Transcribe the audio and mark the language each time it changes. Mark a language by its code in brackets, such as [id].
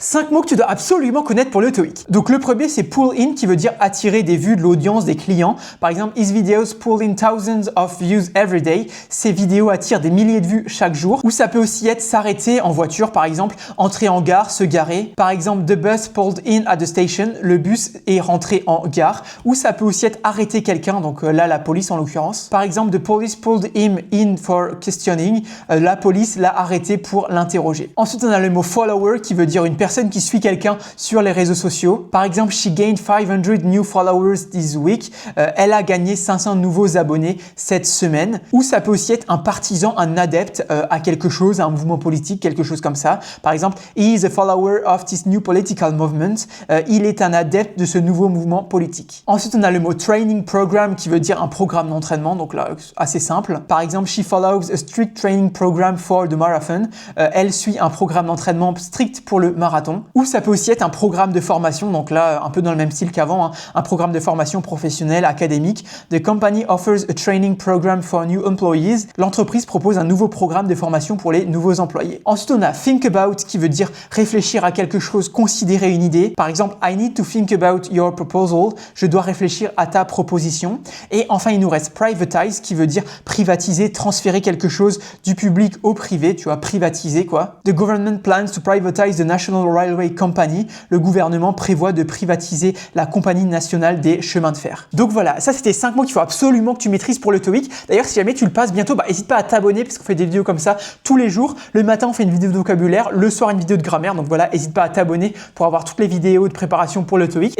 [fr] 5 mots que tu dois absolument connaître pour le TOEIC. Donc le premier c'est pull in qui veut dire attirer des vues de l'audience des clients. Par exemple, [en] his videos pull in thousands of views every day. [fr] Ces vidéos attirent des milliers de vues chaque jour. Ou ça peut aussi être s'arrêter en voiture, par exemple, entrer en gare, se garer. Par exemple, [en] the bus pulled in at the station. [fr] Le bus est rentré en gare. Ou ça peut aussi être arrêter quelqu'un, donc là la police en l'occurrence. Par exemple, [en] the police pulled him in for questioning. [fr] La police l'a arrêté pour l'interroger. Ensuite, on a le mot follower qui veut dire une personne qui suit quelqu'un sur les réseaux sociaux. Par exemple, [en] she gained 500 new followers this week. [fr] Elle a gagné 500 nouveaux abonnés cette semaine. Ou ça peut aussi être un partisan, un adepte à quelque chose, à un mouvement politique, quelque chose comme ça. Par exemple, [en] he is a follower of this new political movement. [fr] Il est un adepte de ce nouveau mouvement politique. Ensuite, on a le mot training program qui veut dire un programme d'entraînement. Donc là, assez simple. Par exemple, [en] she follows a strict training program for the marathon. [fr] Elle suit un programme d'entraînement strict pour le marathon. Ou ça peut aussi être un programme de formation, donc là un peu dans le même style qu'avant, hein, un programme de formation professionnelle, académique. [en] The company offers a training program for new employees. [fr] L'entreprise propose un nouveau programme de formation pour les nouveaux employés. Ensuite, on a think about qui veut dire réfléchir à quelque chose, considérer une idée. Par exemple, [en] I need to think about your proposal. [fr] Je dois réfléchir à ta proposition. Et enfin, il nous reste privatize qui veut dire privatiser, transférer quelque chose du public au privé, tu vois, privatiser quoi. [en] The government plans to privatize the National Railway Company. [fr] Le gouvernement prévoit de privatiser la compagnie nationale des chemins de fer. Donc voilà, ça c'était 5 mots qu'il faut absolument que tu maîtrises pour le TOEIC. D'ailleurs, si jamais tu le passes bientôt, n'hésite pas à t'abonner parce qu'on fait des vidéos comme ça tous les jours. Le matin, on fait une vidéo de vocabulaire, le soir, une vidéo de grammaire. Donc voilà, n'hésite pas à t'abonner pour avoir toutes les vidéos de préparation pour le TOEIC.